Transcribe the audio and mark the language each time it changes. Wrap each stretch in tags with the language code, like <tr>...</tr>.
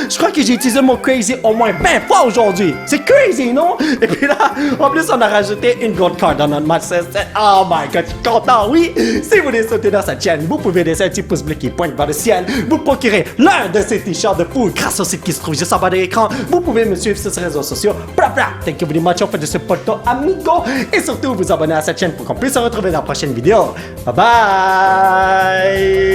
<fr>Je crois que j'ai utilisé le mot crazy au moins 20 fois aujourd'hui. C'est crazy, non? Et puis là, en plus, on a rajouté une gold card dans notre Master Set.</fr> <en>Oh my god,</en> <fr>je suis content, oui. Si vous voulez sauter dans cette chaîne, vous pouvez laisser un petit pouce bleu qui pointe vers le ciel. Vous procurer l'un de ces t-shirts de fou grâce au site qui se trouve juste en bas de l'écran. Vous pouvez me suivre sur ces réseaux sociaux. Bla bla.</fr> <en>Thank you very much for the support, amigo.</en> <fr>Et surtout, vous abonner à cette chaîne pour qu'on puisse se retrouver dans la prochaine vidéo. Bye bye.</fr>